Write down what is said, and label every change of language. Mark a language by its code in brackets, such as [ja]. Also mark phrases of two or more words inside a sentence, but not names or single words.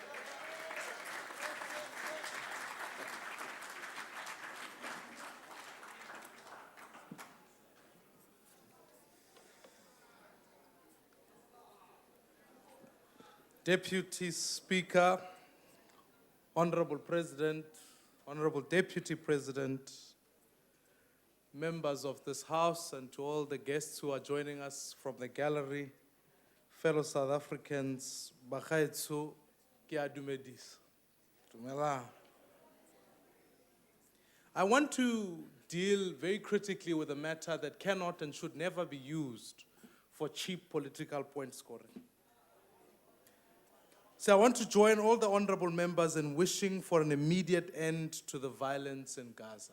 [en] Deputy Speaker, Honorable President, Honorable Deputy President, members of this House, and to all the guests who are joining us from the gallery, fellow South Africans, [tn] Bagaetso, ke a dumedisa. Dumelang. [en] I want to deal very critically with a matter that cannot and should never be used for cheap political point scoring. So I want to join all the honorable members in wishing for an immediate end to the violence in Gaza.